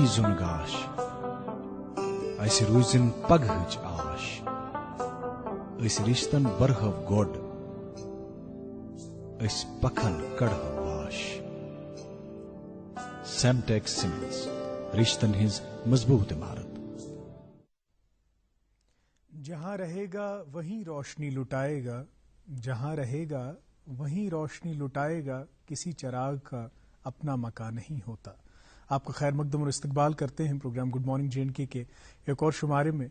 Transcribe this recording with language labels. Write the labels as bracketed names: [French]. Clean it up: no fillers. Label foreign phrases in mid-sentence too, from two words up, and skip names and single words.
[Kashmiri] زون گاش اس روزن پگہچ آش اس رشتن برہو گوڈ اس پکھن کڑہو واش۔ سیمٹیکس سیمنٹس رشتن ہز مضبوط عمارت۔ [Urdu] جہاں رہے گا وہیں روشنی لٹائے گا، جہاں رہے گا وہیں روشنی لٹائے گا، کسی چراغ کا اپنا مکان نہیں ہوتا۔ آپ کا خیر مقدم اور استقبال کرتے ہیں پروگرام گڈ مارننگ J&K کے ایک اور شمارے میں۔